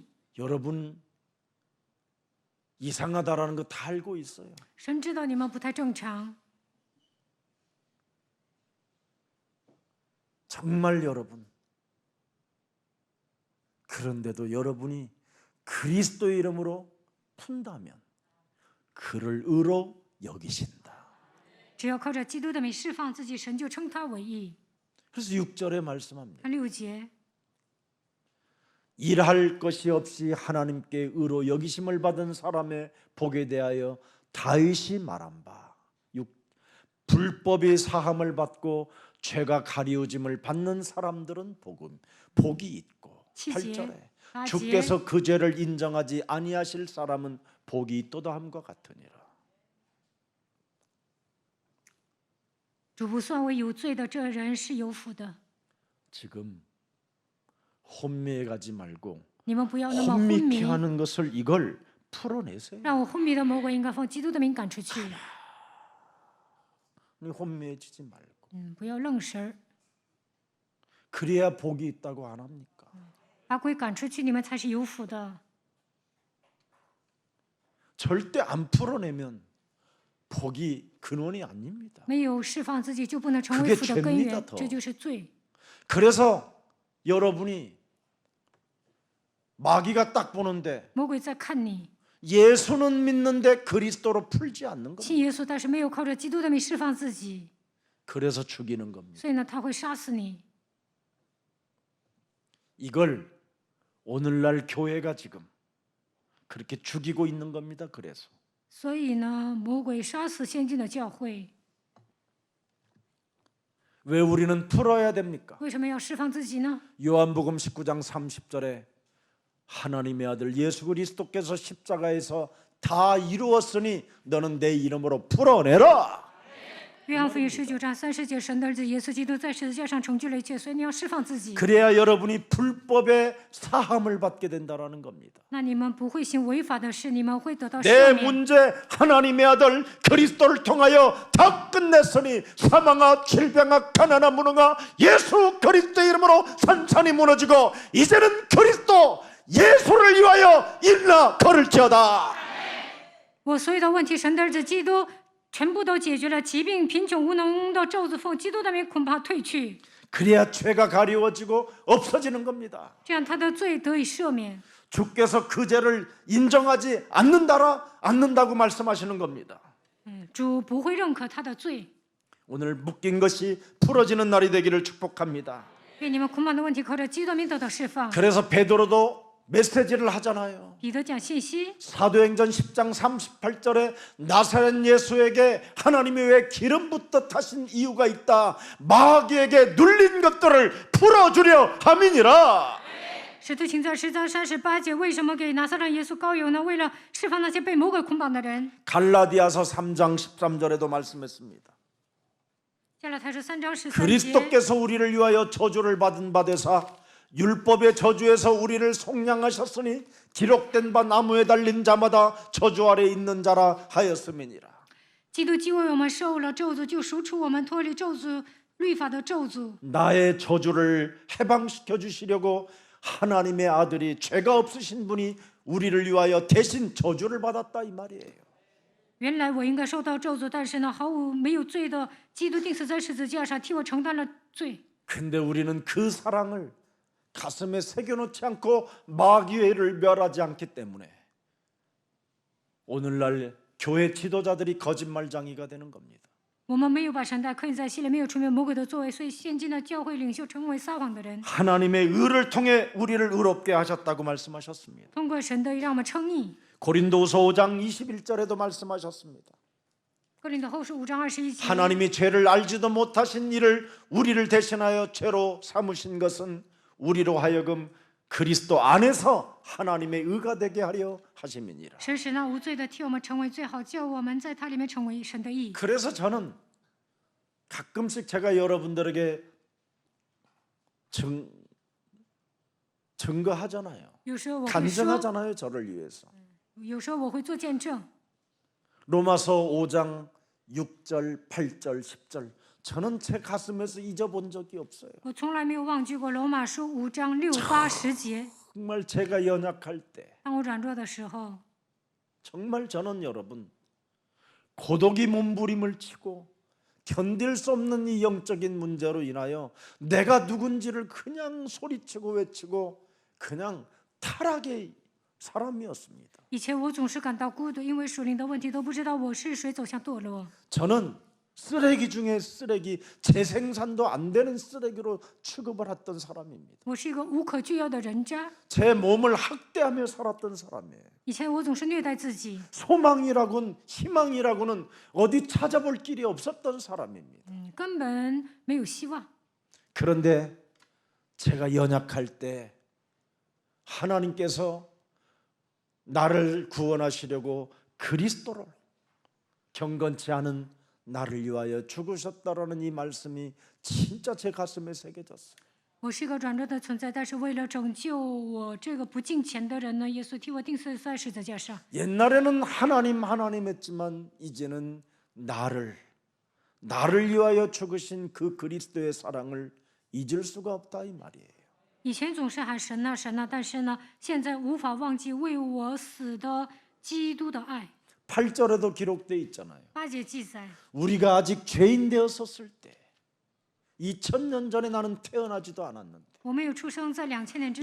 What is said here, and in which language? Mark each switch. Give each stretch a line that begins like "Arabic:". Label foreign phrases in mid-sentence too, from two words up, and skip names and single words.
Korean: 여러분 이상하다라는 거 다 알고 있어요.
Chinese: 神知道你们不太正常，
Korean: 정말 여러분. 그런데도 여러분이 그리스도의 이름으로 푼다면 그를 의로 여기신다.
Chinese: 只要靠着基督的名释放自己，神就称他为义。
Korean: 그래서 6절에 말씀합니다.
Chinese: 6节，
Korean: 일할 것이 없이 하나님께 의로 여기심을 받은 사람의 복에 대하여 다윗이 말한 바 불법이 사함을 받고 죄가 가리우짐을 받는 사람들은 복이 있고 8절에 주께서 그 죄를 인정하지 아니하실 사람은 복이 있도다 함과 같으니라.
Chinese: 主不算为有罪的，这人是有福的。
Korean: 지금 혼미해 가지 말고
Chinese: 你们不要那么昏迷，
Korean: 혼미케 하는 것을 이걸 풀어내세요.
Chinese: 让我昏迷的魔鬼应该奉基督的名赶出去。
Korean: 혼미해지지 말고
Chinese: 不要愣神儿，
Korean: 그래야 복이 있다고 안 합니까?
Chinese: 把鬼赶出去，你们才是有福的。
Korean: 절대 안 풀어내면 복이 근원이 아닙니다.
Chinese: 没有释放自己，就不能成为
Korean: 그게
Chinese: 福的根
Korean: 죄입니다
Chinese: 源，
Korean: 더
Chinese: 这就是罪。
Korean: 그래서 여러분이 마귀가 딱 보는데
Chinese: 魔鬼在看你，
Korean: 예수는 믿는데 그리스도로 풀지 않는 겁니다.
Chinese: 信耶稣，但是没有靠着基督的名释放自己，
Korean: 그래서 죽이는 겁니다.
Chinese: 所以呢，他会杀死你。
Korean: 이걸 오늘날 교회가 지금 그렇게 죽이고 있는 겁니다. 그래서
Chinese: 所以呢，魔鬼杀死先进的教会。
Korean: 왜 우리는 풀어야 됩니까?
Chinese: 为什么要释放自己呢？
Korean: 요한복음 19장 30절에 하나님의 아들 예수 그리스도께서 십자가에서 다 이루었으니 너는 내 이름으로 풀어내라.
Chinese: 约翰福音19章30节，神的儿子耶稣基督在十字架上成就了一切，所以你要释放自己。
Korean: 그래야 여러분이 불법의 사함을 받게 된다라는 겁니다.
Chinese: 那你们不会行违法的事，你们会得到
Korean: 내
Chinese: 赦免。
Korean: 문제 하나님의 아들 그리스도를 통하여 다 끝냈으니 사망아 질병아 가난아 무능아 예수 그리스도의 이름으로 산산이 무너지고 이제는 그리스도 예수를 위하여 일나 걸을지어다.
Chinese: 我所有的问题，神的儿子基督全部都解决了，疾病、贫穷、无能的咒诅奉基督的名恐怕退去，
Korean: 그래야 죄가 가리워지고 없어지는 겁니다.
Chinese: 这样他的罪得以赦免。
Korean: 주께서 그 죄를 인정하지 않는다고 말씀하시는 겁니다.
Chinese: 主不会认可他的罪。
Korean: 오늘 묶인 것이 풀어지는 날이 되기를 축복합니다.
Chinese: 愿你们捆绑的问题靠着基督的名得到释放。
Korean: 그래서 베드로도 메시지를 하잖아요.
Chinese: 彼得讲信息，
Korean: 사도행전 10장 38절에 나사렛 예수에게 하나님이 왜 기름 붓듯 하신 이유가 있다. 마귀에게 눌린 것들을 풀어주려 함이니라.
Chinese: 使徒行传10章38节，为什么给拿撒勒耶稣膏油呢？为了释放那些被魔鬼捆绑的人。
Korean: 갈라디아서 3장 13절에도 말씀했습니다.
Chinese: 加拉太书3章13节，
Korean: 그리스도께서 우리를 위하여 저주를 받은 바 되사 율법의 저주에서 우리를 속량하셨으니 기록된 바 나무에 달린 자마다 저주 아래 있는 자라 하였음이니라.
Chinese: 基督既为我们受了咒诅，就赎出我们脱离咒诅律法的咒诅。
Korean: 나의 저주를 해방시켜 주시려고 하나님의 아들이 죄가 없으신 분이 우리를 위하여 대신 저주를 받았다 이 말이에요.
Chinese: 原来我应该受到咒诅，但是呢，没有罪的基督钉死在十字架上，替我承担了罪。
Korean: 근데 우리는 그 사랑을 가슴에 새겨놓지 않고 마귀를 멸하지 않기 때문에 오늘날 교회 지도자들이 거짓말쟁이가 되는 겁니다.
Chinese: 我们没有把神带刻印在心里，没有除灭魔鬼的作为，所以现今的教会领袖成为撒谎的人。
Korean: 하나님의 의를 통해 우리를 의롭게 하셨다고 말씀하셨습니다.
Chinese: 通过神的义让我们称义。
Korean: 고린도후서 5장 21절에도 말씀하셨습니다.
Chinese: 哥林多后书5章21节，
Korean: 하나님이 죄를 알지도 못하신 이를 우리를 대신하여 죄로 삼으신 것은 우리로 하여금 그리스도 안에서 하나님의 의가 되게 하려 하심이니라.
Chinese: 神使那无罪的替我们成为罪，好叫我们在他里面成为神的义。
Korean: 그래서 저는 가끔씩 제가 여러분들에게 증거하잖아요.
Chinese: 有时候我会说，
Korean: 간증하잖아요. 저를 위해서.
Chinese: 有时候我会做见证。
Korean: 로마서 5장 6절, 8절, 10절 저는 제 가슴에서 잊어본 적이 없어요.
Chinese: 我从来没有忘记过罗马书5章6、8、10节。
Korean: 정말 제가 연약할 때
Chinese: 当我软弱的时候，
Korean: 정말 저는 여러분 고독이 몸부림을 치고 견딜 수 없는 이 영적인 문제로 인하여 내가 누군지를 그냥 소리치고 외치고 그냥 타락의 사람이었습니다.
Chinese: 以前我总是感到孤独，因为属灵的问题都不知道我是谁，走向堕落。
Korean: 저는 쓰레기 중에 쓰레기, 재생산도 안 되는 쓰레기로 취급을 했던 사람입니다.
Chinese: 我是一个无可救药的人渣。
Korean: 제 몸을 학대하며 살았던 사람이에요.
Chinese: 以前我总是虐待自己，
Korean: 소망이라고는 희망이라고는 어디 찾아볼 길이 없었던 사람입니다.
Chinese: 根本没有希望。
Korean: 그런데 제가 연약할 때 하나님께서 나를 구원하시려고 그리스도로 경건치 않은 나를 위하여 죽으셨다라는 이 말씀이 진짜 제 가슴에 새겨졌어요.
Chinese: 我是一个软弱的存在，但是为了拯救我这个不敬虔的人呢，耶稣替我钉死在十字架上。
Korean: 옛날에는 하나님 했지만 이제는 나를 위하여 죽으신 그 그리스도의 사랑을 잊을 수가 없다 이 말이에요.
Chinese: 以前总是喊神呐神呐，但是呢，现在无法忘记为我死的基督的爱。
Korean: 8절에도 기록되어 있잖아요.
Chinese: 8 节记载，
Korean: 우리가 아직 죄인 되었었을 때 2000년 전에 나는 태어나지도 않았는데
Chinese: 我没有出生在2000年之